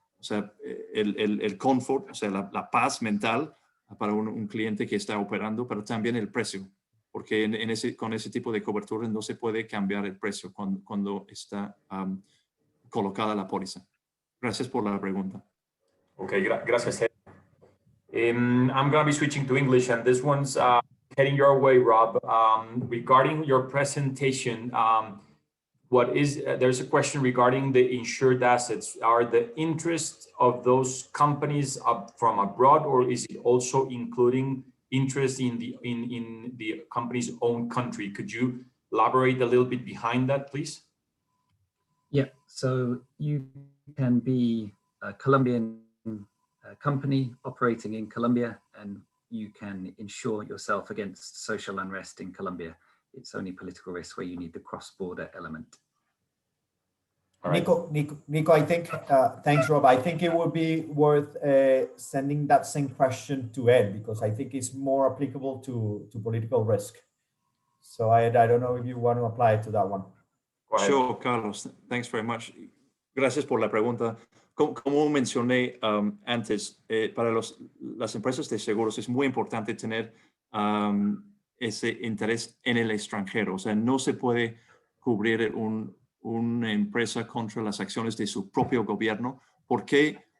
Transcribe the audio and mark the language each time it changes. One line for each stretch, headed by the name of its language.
Spanish: O sea, el confort, o sea, la paz mental para un cliente que está operando, pero también el precio. Porque con ese tipo de cobertura no se puede cambiar el precio cuando está colocada la póliza. Gracias por la pregunta. Okay, gracias.
English: I'm going to be switching to English, and this one's heading your way, Rob. Regarding your presentation, there's a question regarding the insured assets. Are the interests of those companies from abroad, or is it also including interest in the company's own country? Could you elaborate a little bit behind that, please? Yeah, so you can be a Colombian company operating in Colombia, and you can insure yourself against social unrest in Colombia. It's only political risk where you need the cross-border element. Right. Nico, I think, thanks, Rob. I think it would be worth sending that same question to Ed, because I think it's more applicable to political risk. So I don't know if you want to apply it to that one. Sure, Carlos. Thanks very much.
Spanish: Gracias por la pregunta. Como mencioné antes, para las empresas de seguros es muy importante tener ese interés en el extranjero. O sea, no se puede cubrir una empresa contra las acciones de su propio gobierno. ¿Por qué?